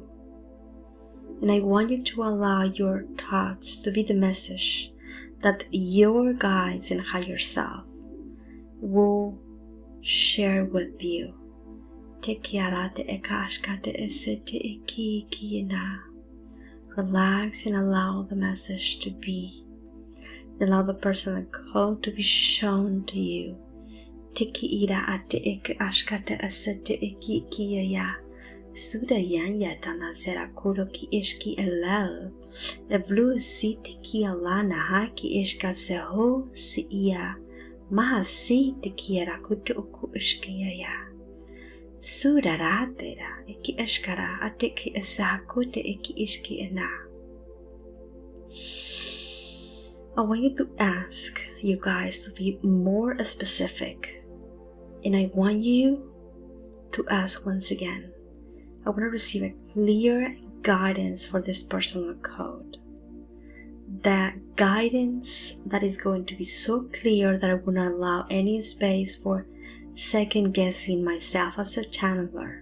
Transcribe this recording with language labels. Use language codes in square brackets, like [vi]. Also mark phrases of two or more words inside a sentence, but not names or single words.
[en] And I want you to allow your thoughts to be the message that your guides and higher self will share with you. Relax and allow the message to be. Allow the personal code to be shown to you. Suda yanya tana sera kuro ki ishki elal. Evlu si tiki alana ha ki ishka seho si ia. Mahasi te kiera kutu uku ishkiya. Sudaratera iki ishkara atiki isakute iki ishkina. I want you to ask you guys to be more specific. And I want you to ask once again. I want to receive a clear guidance for this personal code. That guidance that is going to be so clear that I will not allow any space for second guessing myself as a channeler.